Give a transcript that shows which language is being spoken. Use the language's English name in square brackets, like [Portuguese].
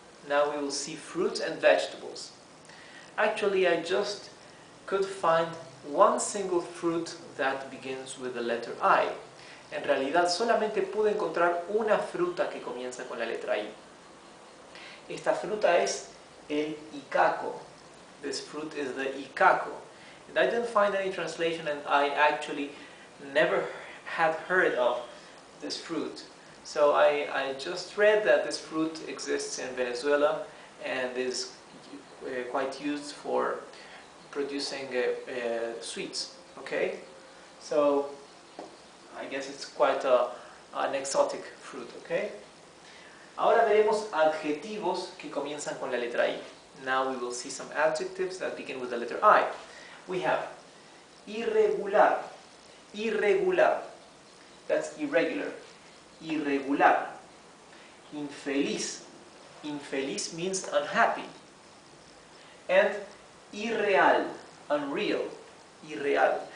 [English] Now we will see fruits and vegetables. Actually, I just could find one single fruit that begins with the letter I. [Spanish] En realidad, solamente pude encontrar una fruta que comienza con la letra I. Esta fruta es el icaco. [English] This fruit is the icaco. And I didn't find any translation, and I actually never had heard of this fruit. So I just read that this fruit exists in Venezuela and is quite used for producing sweets. Okay? So I guess it's quite an exotic fruit. Okay? [Spanish] Ahora veremos adjetivos que comienzan con la letra I. [English] Now we will see some adjectives that begin with the letter I. We have irregular. Irregular. That's irregular. Irregular. Infeliz. Infeliz means unhappy. And irreal. Unreal. Irreal.